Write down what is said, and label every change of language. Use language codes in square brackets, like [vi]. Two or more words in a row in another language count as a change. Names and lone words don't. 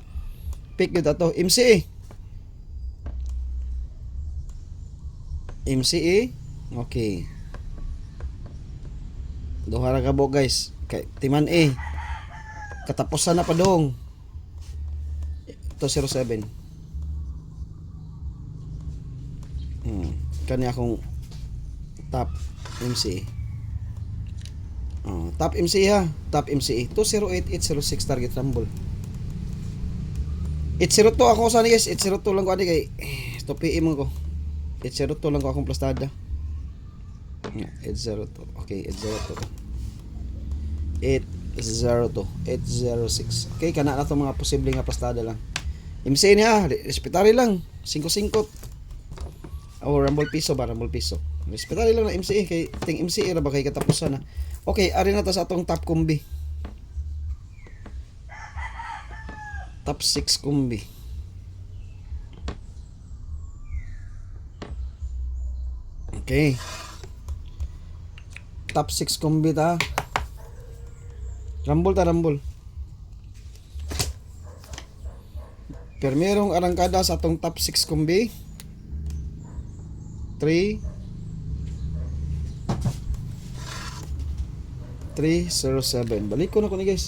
[ceb] Pick gid ato MCA. MCA. Okay. Duha ra kabuk guys. Kay timan katapusan na pa dong. 207. Kani akong top MCA. Top MCA ha. Top MCA. 208806 target rumble. 802 ako sa ni guys. 802 lang ko ani kay 2 PM ko. 802 lang ko akong plastada. 802. Okay, 802. 806. Okay, kana na to mga posible nga plastada lang. MC niya, respetary lang. 5-5. O Rumble piso ba? Rumble piso. Respetary lang na MCA kay ting MCA ra ba kay katapusan na. Okay, ari na ta sa atong top combi. Top 6 combi. Okay. Top 6 combi ta. Rumble ta, rumble. Primerong arangkada sa atong top 6 combi. 307. Balik ko na ko ni guys.